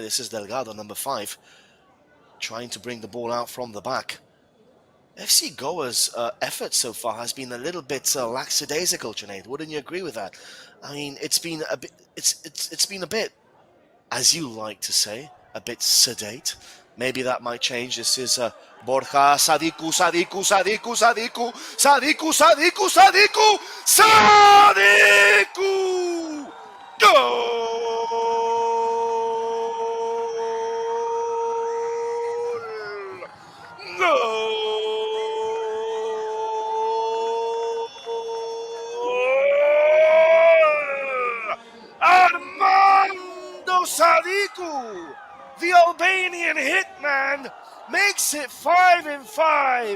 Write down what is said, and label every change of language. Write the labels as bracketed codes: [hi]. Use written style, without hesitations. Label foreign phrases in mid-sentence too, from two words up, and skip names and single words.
[en] This is Delgado, number 5, trying to bring the ball out from the back. FC Goa's effort so far has been a little bit lackadaisical, Junaid. Wouldn't you agree with that? I mean, it's been a bit, it's been a bit, as you like to say, a bit sedate. Maybe that might change. This is Borja Sadiku, Sadiku, Sadiku, Sadiku, Sadiku, Sadiku, Sadiku, Sadiku! Goal! Goal! Armando Sadiku, the Albanian hitman, makes it 5-5.